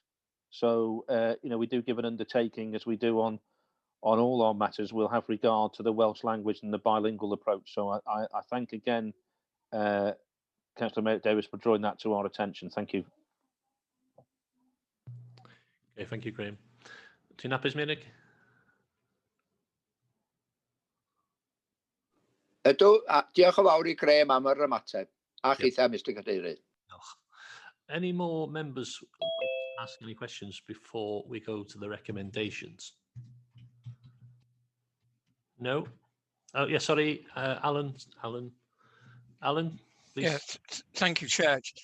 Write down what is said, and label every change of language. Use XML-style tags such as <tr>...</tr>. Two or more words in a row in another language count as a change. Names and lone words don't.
<en>So, we do give an undertaking, as we do on all our matters. We'll have regard to the Welsh language and the bilingual approach. So I thank again Councillor Meirik Davies for drawing that to our attention. Thank you. Okay, thank you,</en> <cy>Graham. Ti'n hapus, Meirik? Ydw, diolch yn fawr I Graham am yr ymateb. A chitha, Mr Cadeirydd.</cy> <en>Any more members ask any questions before we go to the recommendations? No? Oh, yeah, sorry, Alan, please. Yes, thank you, Chair.</en>